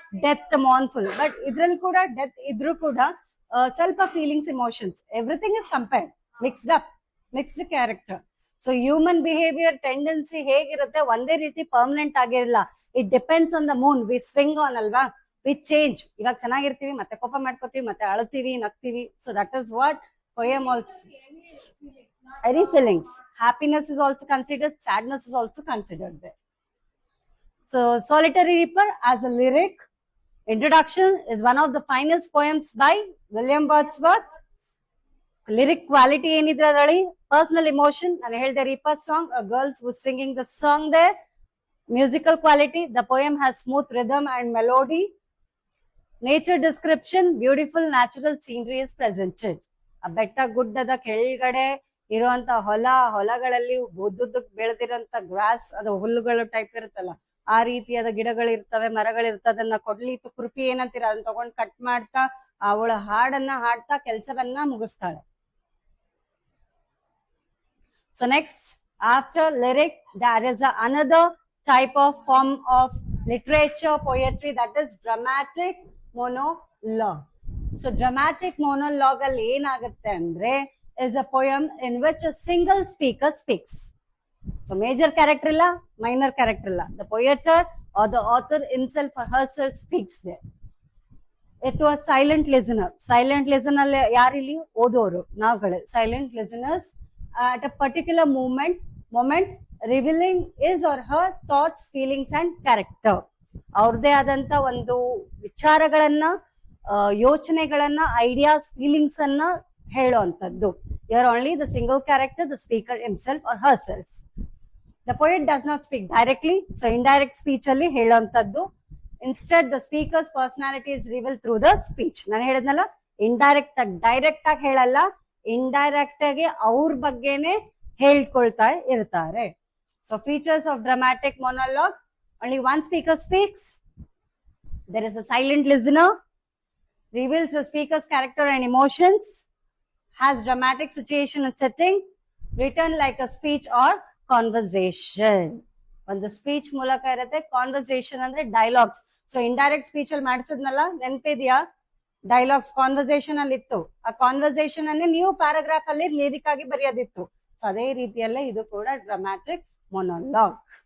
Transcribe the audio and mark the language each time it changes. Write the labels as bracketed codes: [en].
[kn] Death ಮಾರ್ನ್ಫುಲ್, but ಇದ್ರಲ್ಲಿ ಕೂಡ death ಇದ್ರೂ ಕೂಡ ಸ್ವಲ್ಪ feelings, emotions, [en] everything is compared, mixed up, [kn] mixed character. So human behaviour tendency ಹೇಗಿರುತ್ತೆ, ಒಂದೇ ರೀತಿ ಪರ್ಮನೆಂಟ್ ಆಗಿರಲ್ಲ. [en] It depends on the moon, we swing on ಅಲ್ವಾ, we change. [kn] ಇವಾಗ ಚೆನ್ನಾಗಿರ್ತೀವಿ, ಮತ್ತೆ ಕೋಪ ಮಾಡ್ಕೋತೀವಿ, ಮತ್ತೆ ಅಳ್ತೀವಿ, ನಗ್ತೀವಿ. [en] So that is what poem also. Any feelings, happiness is also considered, sadness is also considered there. So Solitary Reaper as a lyric introduction is one of the finest poems by William Wordsworth. Lyric quality [kn] ಏನಿದೆ ಅದರಲ್ಲಿ, [en] personal emotion, [kn] ನಾನು ಹೇಳಿದೆ [en] Reaper song, a girl who is singing the song there. Musical quality, the poem has smooth rhythm and melody. Nature description, beautiful natural scenery is presented. [kn] ಆ ಬೆಟ್ಟ ಗುಡ್ಡದ ಕೆಳಗಡೆ ಇರುವಂತ ಹೊಲಗಳಲ್ಲಿ ಉದ್ದುದ್ದಕ್ಕೆ ಬೆಳೆದಿರೋಂತ ಗ್ರಾಸ್, ಅದು ಹುಲ್ಲುಗಳು ಟೈಪ್ ಇರುತ್ತಲ್ಲ, ಆ ರೀತಿಯಾದ ಗಿಡಗಳಿರ್ತವೆ, ಮರಗಳಿರ್ತವೆ. ಅದನ್ನ ಕೊಡ್ಲಿ ಕುರುಪಿ ಏನಂತೀರ, ಅದನ್ನ ತಗೊಂಡ್ ಕಟ್ ಮಾಡ್ತಾ ಅವಳ ಹಾಡನ್ನ ಹಾಡ್ತಾ ಕೆಲ್ಸವನ್ನ ಮುಗಿಸ್ತಾಳೆ. [en] So next, after lyric there is another type of form of literature poetry, that is dramatic monologue. So dramatic monologue [kn] ಅಲ್ಲಿ ಏನಾಗುತ್ತೆ ಅಂದ್ರೆ, [en] is a poem in which a single speaker speaks. So major character ಇಲ್ಲ, minor character ಇಲ್ಲ, the poet or the author himself or herself speaks there. It was silent listener. Silent listener [kn] ಯಾರಿಲ್ಲಿ? ಓದೋರು, ನಾವುಗಳೇ [en] silent listeners at a particular moment revealing his or her thoughts, feelings and character. [kn] ಅವ್ರದೇ ಆದಂತ ಒಂದು ವಿಚಾರಗಳನ್ನ, ಯೋಚನೆಗಳನ್ನ, ideas, feelings ಅನ್ನ ಹೇಳುವಂತದ್ದು. [en] Here only the single character, the speaker himself or herself. The poet does not speak directly, so indirect speech [kn] ಅಲ್ಲಿ ಹೇಳುವಂತದ್ದು. [en] Instead the speaker's personality is revealed through the speech. [kn] ನಾನು ಹೇಳಿದ್ನಲ್ಲ, indirect ಆಗಿ, direct ಆಗಿ ಹೇಳಲ್ಲ, indirect ಆಗಿ ಅವ್ರ ಬಗ್ಗೆನೆ ಹೇಳ್ಕೊಳ್ತಾ ಇರ್ತಾರೆ. [en] So features of dramatic monologue: only one speaker speaks, there is a silent listener, reveals the speaker's character and emotions, has dramatic situation and setting, written like a speech or conversation. [kn] ಒಂದು speech ಮೂಲಕ ಇರುತ್ತೆ, conversation ಅಂದ್ರೆ dialogues. So indirect speech ಅಲ್ಲಿ ಮಾಡಿಸಿದ್ನಲ್ಲ, ನೆನಪಿದ್ಯಾ? Dialogues conversation ಅಲ್ಲಿ ಇತ್ತು. ಆ conversation ಅನ್ನೇ ನೀವು ಪ್ಯಾರಾಗ್ರಾಫ್ ಅಲ್ಲಿ ಲಿರಿಕ್ ಆಗಿ ಬರೆಯೋದಿತ್ತು. ಸೊ ಅದೇ ರೀತಿಯಲ್ಲೇ ಇದು ಕೂಡ ಡ್ರಾಮ್ಯಾಟಿಕ್ ಮೊನೋಲಾಗ್.